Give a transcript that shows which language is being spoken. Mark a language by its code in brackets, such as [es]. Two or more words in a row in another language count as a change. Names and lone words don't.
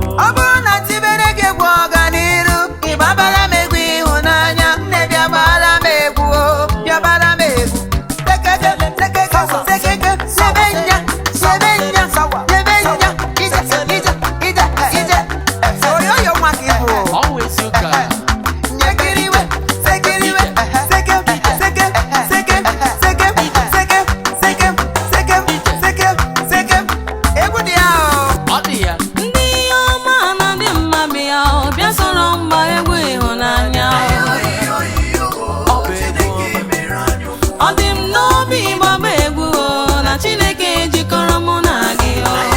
[ig] Ọ bụrụ na tibere gị egwu ọganiru, Ị gbabara m egwu ịhụnanya, nne bịa gbara m egwu o, bịa gbara m egwu. Sekete, sekete, sekete, sebe nya, sebe nya, sebe nya, ije, ije, ije, ije. Oyoyo nwa ka ị bụ o. [en] Always you can. [ig] Nyekiriwe, sekiriwe, seke, seke, seke, seke, seke, seke, seke, seke, seke. Egwu dị ya o. Ọ dị ya. Ndị ọma na ndị mma bịa o, bịa soro m gbaa egwu ịhụnanya o. Ọ bụ egwu ọma. Ọ dị m n'obi ịgbaba egwu o, na Chineke jikọrọ mụ na gị o.